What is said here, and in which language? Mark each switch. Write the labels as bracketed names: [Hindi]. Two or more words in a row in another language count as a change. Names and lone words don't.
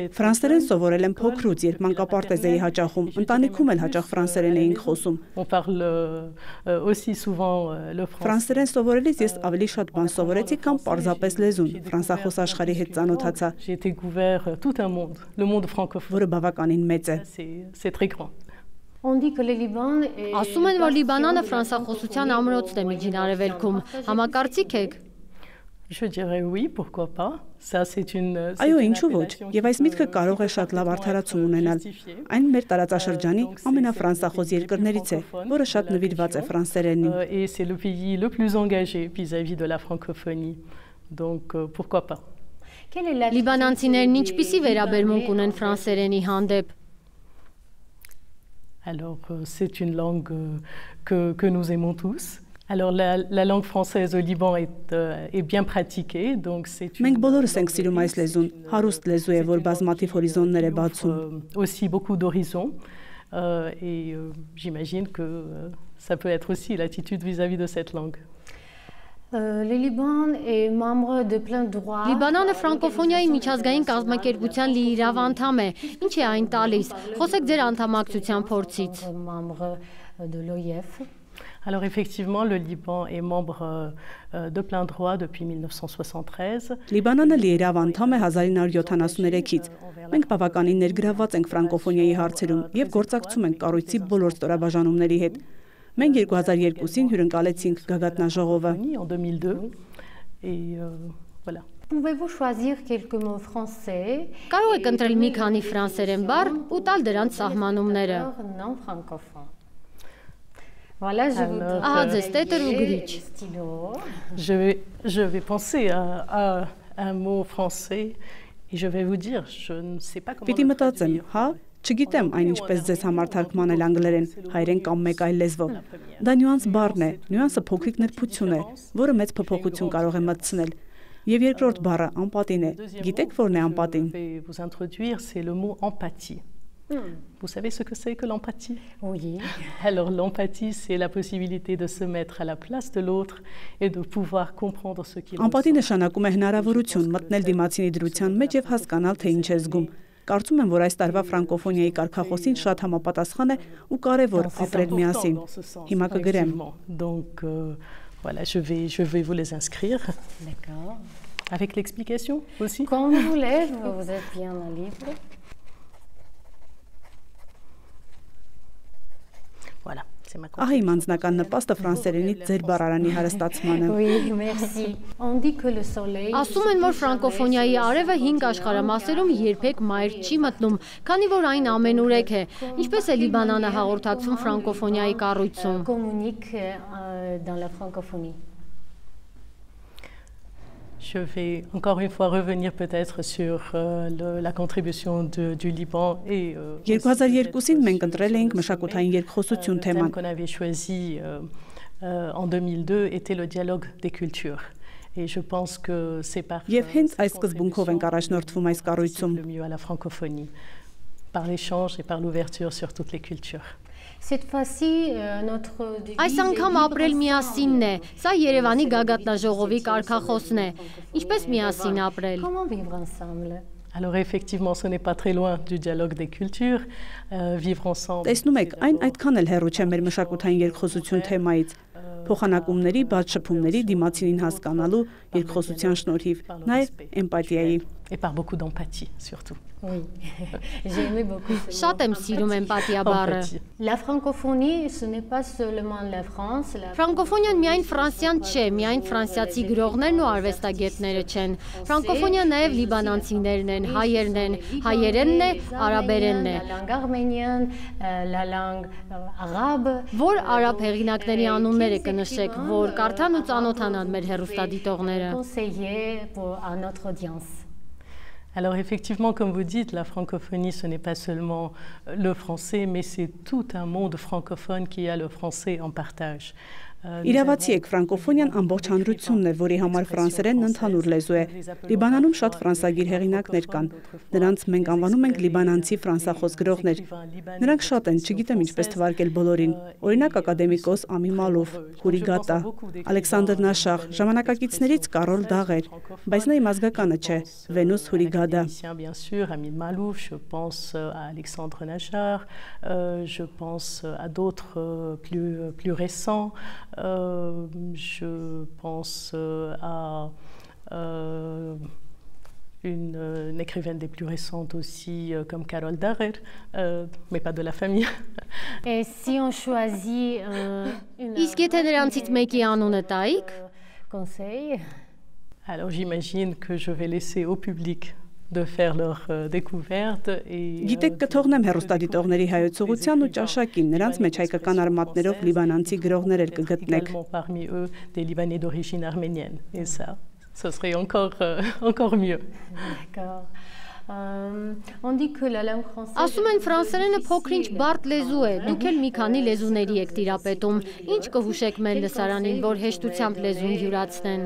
[Armenian] Ֆրանսերեն սովորել եմ փոքրուց, երբ մանկապարտեզ էի հաճախում, ընտանիքում էլ հաճախ ֆրանսերեն էինք խոսում։ [French] On parle aussi souvent le français. [Armenian] Ֆրանսերեն սովորելիս ես ավելի շատ բան սովորեցի, քան պարզապես լեզուն։ Ֆրանսախոս աշխարհի հետ ծանոթացա։ [French] J'ai découvert tout un monde, le monde francophone. [Armenian] Որը բավականին մեծ է։ [French] C'est très grand. on dit que le Liban est [Armenian] Ասում են, որ Լիբանանը ֆրանսախոսության ամրոցն է Միջին Արևելքում։ Համակարծիք եք։ [French] Je dirais oui, pourquoi pas. Ça c'est une [Armenian] Այո, ինչու ոչ։ Եվ այս միտքը կարող է շատ լավ արդարացում ունենալ։ Այն մեր տարածաշրջանի ամենաֆրանսախոս երկրներից է, որը շատ նվիրված է ֆրանսերենին։ [French] Et c'est le pays le plus engagé vis-à-vis de la francophonie. Donc pourquoi pas. Quelle est la [Armenian] Լիբանանցիներն ինչպիսի վերաբերմունք ունեն ֆրանսերենի հանդեպ։ [French] Alors c'est une langue que nous aimons tous. Alors la langue française au Liban est bien pratiquée, donc c'est [Armenian] Մենք բոլորս ենք սիրում այս լեզուն, հարուստ լեզու է, որ բազմաթիվ հորիզոններ է բացում։ [French] Aussi beaucoup d'horizons et j'imagine que ça peut être aussi l'attitude vis-à-vis de cette langue. Le Liban est membre de plein droit. [Armenian] Լիբանանը ֆրանկոֆոնիայի միջազգային կազմակերպության լիիրավ անդամ է։ Ինչ է այն տալիս։ Խոսեք ձեր անդամակցության փորձից։ [French] Membre de l'OIF. Alors effectivement, le Liban est membre de plein droit depuis 1973. [Armenian] Լիբանանը լիիրավ անդամ է 1973-ից։ Մենք բավականին ներգրավված ենք ֆրանկոֆոնիայի հարցերում եւ գործակցում ենք կառույցի բոլոր ստորաբաժանումների հետ։ Մենք 2002-ին հյուրընկալեցինք գագաթնաժողովը։ [French] En 2002 et voilà. Pouvez-vous choisir quelques mots français? [Armenian] Կարող եք ընտրել մի քանի ֆրանսերեն բառ ու տալ դրանց սահմանումները։ [French] Non francophone. Voilà, je vous [Armenian] Ահա ձեզ տետր ու գրիչ։ [French] stylo. Je vais penser à un mot français Et je vais vous dire, je ne sais pas comment [Armenian] Պիտի մտածեմ, հա, չգիտեմ այն ինչպես ձեզ համար թարգմանել անգլերեն, հայերեն կամ մեկ այլ լեզվով։ Դա նյուանս բառն է, նյուանսը փոքրիկ նրբություն է, որը մեծ փոփոխություն կարող է մտցնել։ Եվ երկրորդ բառը անպատին է։ Գիտեք որն է անպատին։ [French] Vous introduire, c'est le mot empathie. Vous savez ce que c'est que l'empathie? Oui. Alors l'empathie, c'est la possibilité de se mettre à la place de l'autre et de pouvoir comprendre ce qu'il ressent. [Armenian] Անպատի նշանակում է հնարավորություն մտնել դիմացինի դրության մեջ եւ հասկանալ, թե ինչ է զգում։ Կարծում եմ, որ այս տարվա ֆրանկոֆոնիայի կարգախոսին շատ համապատասխան է ու կարևոր ապրել միասին։ Հիմա կգրեմ։ [French] Donc voilà, je vais vous les inscrire. D'accord. Avec l'explication aussi? Comme vous voulez, vous êtes bien libre. Voilà, c'est ma [Armenian] Ահա իմ անձնական նպաստը ֆրանսերենից ձեր բառարանի հարստացմանը։ [French] Oui, merci. On dit que le soleil. [Armenian] Ասում են, որ ֆրանկոֆոնիայի արևը 5 աշխարհամասերում երբեք մայր չի մտնում, քանի որ այն ամենուրեք է։ Ինչպես է Լիբանանը հաղորդակցում ֆրանկոֆոնիայի կառույցում։ [French] Communique dans la francophonie. Je vais encore une fois revenir peut-être sur la contribution du Liban et [Armenian] 2002-ին մենք ընտրել էինք մշակութային երկխոսություն թեման։ [French] qu'on avait choisi en 2002 était le dialogue des cultures. Et je pense que c'est par [Armenian] Եվ հենց այս սկզբունքով ենք առաջնորդվում այս կառույցում։ [French] le mieux à la francophonie, par l'échange et par l'ouverture sur toutes les cultures. Cette fois-ci, notre [Armenian] Այս անգամ ապրել միասինն է։ Սա Երևանի գագաթնաժողովի կարգախոսն է։ Ինչպես միասին ապրել։ [French] Comment vivre ensemble? Alors effectivement, ce n'est pas très loin du dialogue des cultures, vivre ensemble. Տեսնում եք, այն այդքան էլ հեռու չէ մեր մշակութային երկխոսություն թեմայից։ Փոխանակումների, բաց շփումների, դիմացինին հասկանալու երկխոսության շնորհիվ, նաև էմպաթիայի։ Et par beaucoup d'empathie surtout. Oui, j'ai aimé beaucoup. [Armenian] Շատ եմ սիրում էմպաթիա բառը։ [French] Empathie. La francophonie, ce n'est pas seulement la France. [Armenian] Ֆրանկոֆոնիան միայն ֆրանսիան չէ, միայն ֆրանսիացի գրողներն ու արվեստագետները չեն։ Ֆրանկոֆոնիան նաև լիբանանցիներն են, հայերն են, հայերենն է, արաբերենն է։ [French] La langue arménienne, la langue arabe. [Armenian] Որ արաբ հեղինակների անունները կնշեք, որ կարդան ու ծանոթանան մեր հեռուստադիտողները։ [French] Conseiller à notre audience. Alors effectivement, comme vous dites, la francophonie, ce n'est pas seulement le français, mais c'est tout un monde francophone qui a le français en partage. [Armenian] Իրավացի եք, ֆրանկոֆոնիան ամբողջ հանրությունն է, որի համար ֆրանսերենն ընդհանուր լեզու է։ Լիբանանում շատ ֆրանսագիր հեղինակներ կան։ Նրանց մենք անվանում ենք լիբանանցի ֆրանսախոս գրողներ։ Նրանք շատ են, չգիտեմ ինչպես թվարկել բոլորին։ Օրինակ ակադեմիկոս Ամի Մալուֆ, Հուրի Գատա, Ալեքսանդր Նաշախ, ժամանակակիցներից Կարոլ Դաղեր, բայց նա իմ ազգականը չէ, Վենուս Հուրի Գադա։ [French] Bien sûr, Amine Malouf, je pense à Alexandre Nachar, je pense à d'autres plus récents. Je pense à une écrivaine des plus récentes aussi, comme Carole Darer, mais pas de la famille. Et si on choisit [Armenian] Իսկ եթե նրանցից մեկի անունը տայիք, [French] conseil, Alors j'imagine que je vais laisser au public de faire leur découverte et [Armenian] Գիտեք, կթողնեմ հեռուստադիտողների հայոց ուղղության ու ճաշակին, նրանց մեջ հայկական արմատներով լիբանանցի գրողներ էլ կգտնեք։ [French] Parmi eux des Libanais d'origine arménienne et ça ce serait encore mieux. D'accord. On dit que la langue française. [Armenian] ասում են ֆրանսերենը փոքրինչ բարդ լեզու է, դուք էլ մի քանի լեզուների եք տիրապետում, ինչ կհուշեք մեր լսարանին, որ հեշտությամբ լեզուն յուրացնեն։